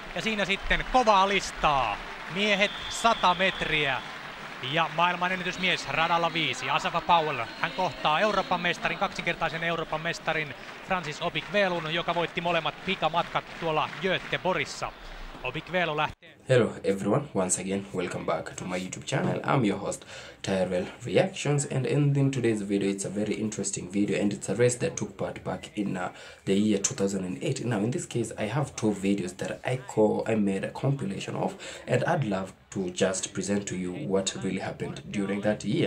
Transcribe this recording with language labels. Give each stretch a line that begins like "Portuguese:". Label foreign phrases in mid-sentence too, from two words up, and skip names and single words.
Finnish: Ja siinä sitten kovaa listaa. Miehet 100 metriä. Ja maailman ennätysmies radalla 5, Asafa Powell. Hän kohtaa Euroopan mestarin, kaksinkertaisen Euroopan mestarin Francis Obikwelun, joka voitti molemmat pikamatkat tuolla Göteborgissa. Obikwelu lähtee.
English: Hello everyone, once again welcome back to my YouTube channel. I'm your host Tyrell Reactions, and in today's video it's a very interesting video, and it's a race that took part back in the year 2008. Now in this case I have two videos that I made a compilation of, and I'd love to just present to you what really happened during that year.